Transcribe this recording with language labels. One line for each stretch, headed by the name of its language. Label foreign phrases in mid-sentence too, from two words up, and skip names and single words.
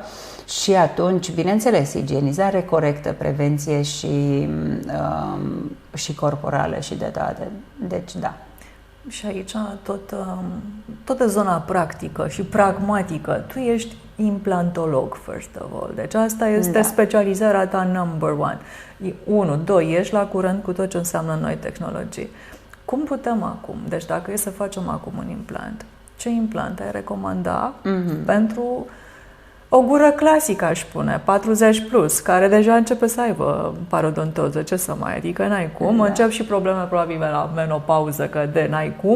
Romanian: Și atunci, bineînțeles, igienizare corectă, prevenție și corporală și de toate. Deci, da. Și aici tot zona practică și pragmatică. Tu ești implantolog,
English: first of all.
Romanian: Deci asta este specializarea ta
English: number one.
Romanian: 1, 2, ești la curent cu tot ce înseamnă noi tehnologii. Cum putem acum? Deci dacă e să facem acum un implant, ce implant ai recomanda pentru o gură clasică, aș spune, 40 plus, care deja începe să aibă parodontoză, ce să mai, adică n-ai cum, încep și probleme probabil la menopauză, că n-ai cum.